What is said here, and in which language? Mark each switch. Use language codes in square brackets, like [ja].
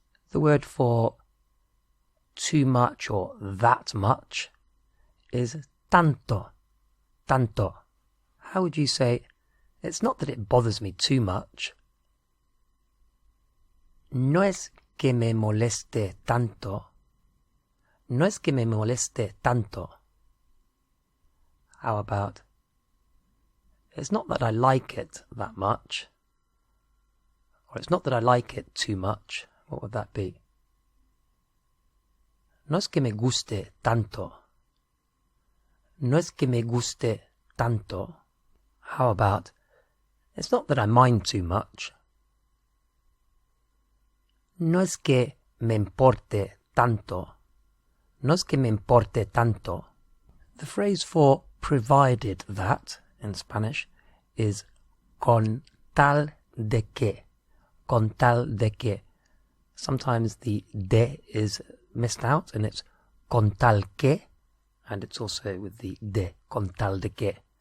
[en] The word for too much or that much is tanto. Tanto. How would you say, it's not that it bothers me too much. [es] No es que me moleste tanto. No es que me moleste tanto. [en] How about, it's not that I like it that much. Or it's not that I like it too much. What would that be? [es] No es que me guste tanto. No es que me guste tanto. [en] How about, it's not that I mind too much. [es] No es que me importe tanto. No es que me importe tanto. [en] The phrase for provided that in Spanish is [es] con tal de que. Con tal de que. [en] Sometimes the de is missed out and it's [es] con tal que, [en] and it's also with the de, [es] con tal de que.